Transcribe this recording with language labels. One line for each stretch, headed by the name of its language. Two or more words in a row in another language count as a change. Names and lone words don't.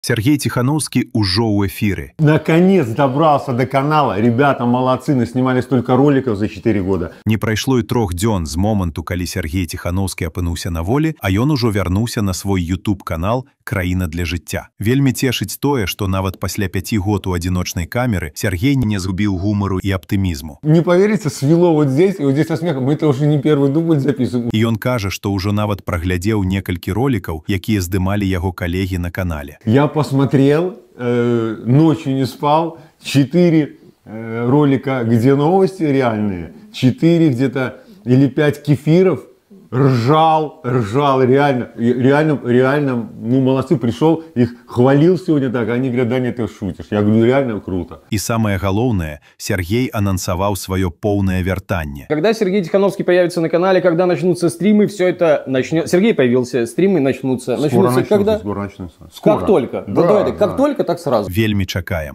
Russian: Сергей Тихановский уже у эфире. Наконец добрался до канала. Ребята молодцы, наснимали столько роликов за 4 года.
Belarusian: Не прайшло і 3 дзён з моманту, калі Сергей Тихановский апынуўся на волі, а ён ужо вярнуўся на свой YouTube-канал «Краіна для жыцця». Вельмі цешыць тое, што нават пасля 5 год у адзіночнай камеры Сергей не згубіў гумару і аптымізму.
Russian: Не поверите, свело вот здесь со смехом. Мы это уже не первый дубль записываем.
Belarusian: І ён кажа, што ўжо нават праглядзеў некалькі ролікаў, якія здымалі яго калегі на канале.
Russian: Я посмотрел, ночью не спал, 4 ролика, где новости реальные, 4 где-то или 5 кефиров, ржал, реально, ну молодцы, пришел, их хвалил сегодня так, они говорят, да нет, ты шутишь. Я говорю, реально круто.
Belarusian: І самае галоўнае, Сергей анансаваў сваё поўнае вяртанне.
Russian: Когда Сергей Тихановский появится на канале, когда начнутся стримы, все это начнет. Сергей появился, стримы начнутся. Скоро начнутся, когда? скоро начнутся. Как только. Да, давайте, да. как только, так сразу.
Belarusian: Вельмі чакаем.